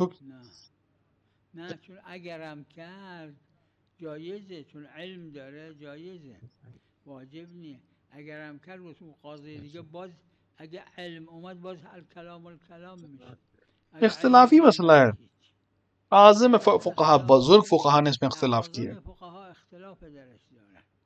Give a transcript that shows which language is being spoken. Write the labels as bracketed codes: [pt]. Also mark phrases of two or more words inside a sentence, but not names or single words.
[ur] تو [fa] نه نه، چون اگرم کرد جایزه، چون علم داره جایزه، واجب نیه. اگرم کرد رسول قاضی دیگه باز اگه علم اومد باز [ar] الکلام الکلام [fa] میشه، اگه علم [ur] اختلافی مسئلہ ہے. [fa] نیومد هیچ. اعظم محل [ur] فقہا، [fa] خلاف [ur] بزرگ فقہا نے اس میں اختلاف کیا. [fa] اعاظم فقها اختلاف درش دارن.